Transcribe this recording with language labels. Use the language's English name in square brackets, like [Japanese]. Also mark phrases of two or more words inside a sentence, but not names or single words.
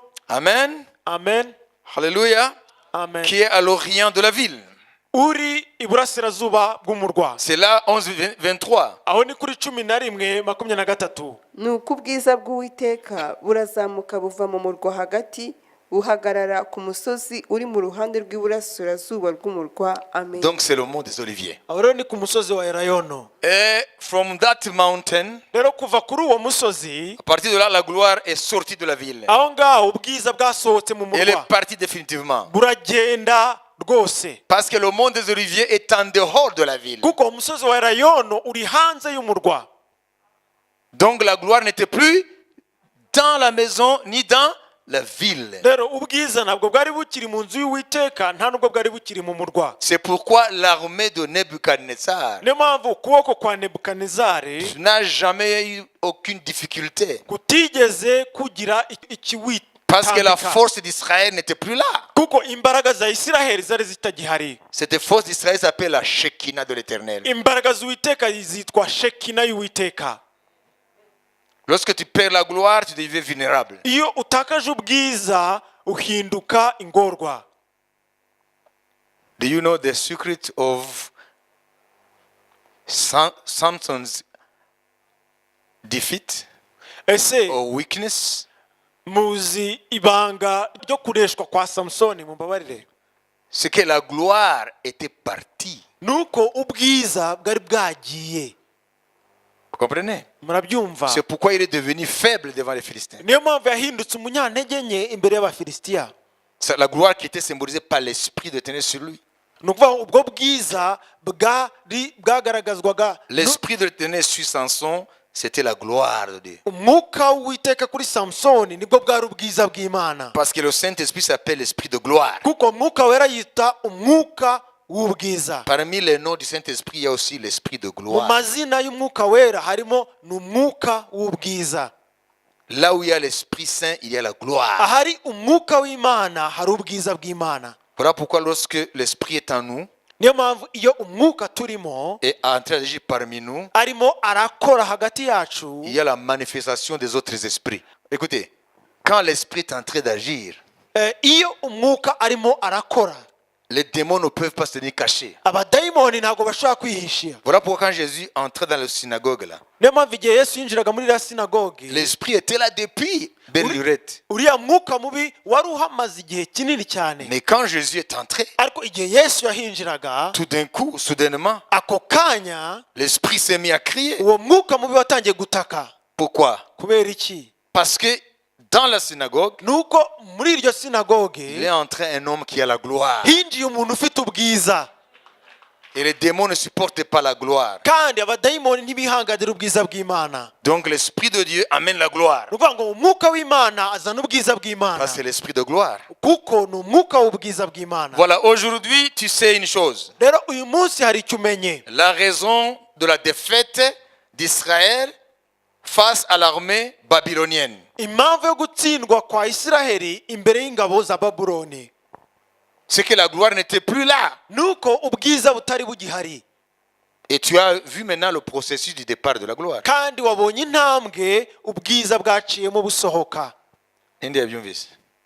[French] Amen. Amen, Alléluia. amen. Qui est à l'orient de la ville. [Kinyarwanda] uri iburasirazuba bw'umurwa. [French] C'est là 11, 23. [Kinyarwanda] aho ni kuri 11:23. nuko ubwiza bw'Uwiteka burazamuka buva mu murwa hagati buhagarara ku musozi uri mu ruhande rw'iburasirazuba rw'umurwa. Amen. [French] Donc c'est le mont des Oliviers. [Kinyarwanda] aho rero ni ku musozi wa Elayono. [English] Et from that mountain, [Kinyarwanda] rero kuva kuri uwo musozi, [French] à partir de là, la gloire est sortie de la ville. [Kinyarwanda] aho ngaho ubwiza bwasohotse mu [French] Elle est [Kinyarwanda] murwa, [French] partie définitivement. [Kinyarwanda] buragenda rwose, [French] Parce que le mont des Oliviers est en dehors de la ville. [Kinyarwanda] kuko umusozi wa Elayono uri hanze y'umurwa. [French] Donc la gloire n'était plus dans la maison ni dans la ville. [Kinyarwanda] rero ubwiza ntabwo bwari bukiri mu nzu y'Uwiteka, nta nubwo bwari bukiri mu murwa. [French] C'est pourquoi l'armée de Nebuchadnezzar [Kinyarwanda] niyo mpamvu ukuboko kwa Nebukadinezari [French] n'a jamais eu aucune difficulté. [Kinyarwanda] kutigeze kugira [French] Parce que la [Kinyarwanda] ikiwitambika, [French] force d'Israël n'était plus là. [Kinyarwanda] kuko imbaraga za Isiraheli zari zitagihari. [French] Cette force d'Israël s'appelle la Shekinah de l'Éternel. [Kinyarwanda] imbaraga z'Uwiteka zitwa Shekina y'Uwiteka. [French] Lorsque tu perds la gloire, tu deviens vulnérable. [Kinyarwanda] iyo utakaje ubwiza uhinduka ingorwa. [English] Do you know the secret of Samson's defeat [Kinyarwanda] ese [English] or weakness? [Kinyarwanda] muzi ibanga ryo kureshwa kwa Samsoni? mumbabarire. [French] C'est que la gloire était partie. [Kinyarwanda] nuko ubwiza bwari bwagiye. [French] Vous comprenez? [Kinyarwanda] murabyumva? [French] C'est pourquoi il est devenu faible devant les Philistins. [Kinyarwanda] niyo mpamvu yahindutse umunyantege nke imbere y'Abafilisitiya. [French] C'est la gloire qui était symbolisée par l'esprit de tenir sur lui. [Kinyarwanda] ni ukuvuga ngo ubwo bwiza bwagaragazwaga [French] L'esprit de tenir sur Samson, c'était la gloire de Dieu. [Kinyarwanda] umwuka w'Uwiteka kuri Samsoni nibwo bwari ubwiza bw'Imana, [French] Parce que le Saint-Esprit s'appelle l'esprit de gloire. [Kinyarwanda] kuko umwuka wera yita umwuka w'ubwiza. [French] Parmi les noms du Saint-Esprit, il y a aussi l'esprit de [Kinyarwanda] mu [French] gloire. [Kinyarwanda] mazina y'umwuka wera harimo n'umwuka w'ubwiza. [French] Là où il y a l'Esprit Saint, il y a la gloire. [Kinyarwanda] ahari umwuka w'Imana hari ubwiza bw'Imana. [French] Voilà pourquoi lorsque l'Esprit est en nous [Kinyarwanda] niyo mpamvu iyo umwuka turimo [French] et en train d'agir parmi nous, [Kinyarwanda] arimo arakora hagati yacu, [French] il y a la manifestation des autres esprits. Écoutez, quand l'Esprit est en train d'agir, [Kinyarwanda] iyo umwuka arimo arakora [French] les démons ne peuvent pas se tenir cachés. [Kinyarwanda] abadayimoni ntabwo bashobora kwihishira. [French] Voilà pourquoi quand Jésus entrait dans la synagogue là, [Kinyarwanda] niyo mpamvu igihe Yesu yinjiraga muri iriya sinagoge [French] l'esprit était là depuis belle lurette. [Kinyarwanda] uriya mwuka mubi wari uhamaze igihe kinini cyane. [French] Mais quand Jésus est entré, [Kinyarwanda] ariko igihe Yesu yahinjiraga [French] tout d'un coup, soudainement, [Kinyarwanda] ako kanya [French] l'esprit s'est mis à crier. [Kinyarwanda] uwo mwuka mubi watangiye gutaka. [French] Pourquoi? [Kinyarwanda] kubera iki? [French] Parce que dans la synagogue, [Kinyarwanda] nuko muri iryo sinagoge [French] il est entré un homme qui a la gloire. [Kinyarwanda] hinjiye umuntu ufite ubwiza, [French] Et les démons ne supportent pas la gloire. [Kinyarwanda] kandi abadayimoni ntibihanganira ubwiza bw'Imana. [French] Donc l'Esprit de Dieu amène la gloire. [Kinyarwanda] ni ukuvuga ngo umwuka w'Imana azana ubwiza bw'Imana, [French] Parce que c'est l'Esprit de gloire. [Kinyarwanda] kuko ni umwuka w'ubwiza bw'Imana. [French] Voilà, aujourd'hui, tu sais une chose. [Kinyarwanda] rero uyu munsi hari icyo umenye. [French] La raison de la défaite d'Israël face à l'armée babylonienne. [Kinyarwanda] impamvu yo gutsindwa kwa Isiraheli imbere y'ingabo za Babuloni, [French] C'est que la gloire n'était plus là. [Kinyarwanda] nuko ubwiza butari bugihari. [French] Et tu as vu maintenant le processus du départ de la gloire. [Kinyarwanda] kandi wabonye intambwe ubwiza bwaciyemo busohoka. Ninde yabyumvise?